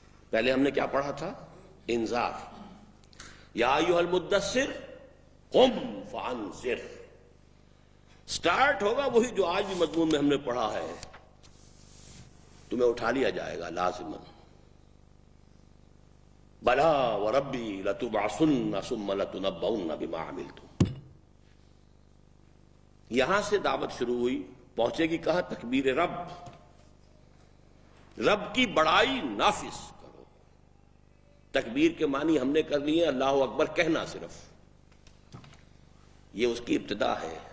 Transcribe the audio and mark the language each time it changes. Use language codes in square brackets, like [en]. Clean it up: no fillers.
[ur] پہلے ہم نے کیا پڑھا تھا؟ انذار. [ar] یا ایھا المدثر قم فانذر. [ur] سٹارٹ ہوگا وہی جو آج بھی مضمون میں ہم نے پڑھا ہے, تمہیں اٹھا لیا جائے گا لازماً. [ar] بلا وربی لتبعثن ثم لتنبؤن بما عملتم. [ur] یہاں سے دعوت شروع ہوئی, پہنچے گی کہاں؟ تکبیر رب. رب کی بڑائی نافذ کرو. تکبیر کے معنی ہم نے کر لیے اللہ اکبر کہنا, صرف یہ اس کی ابتدا ہے.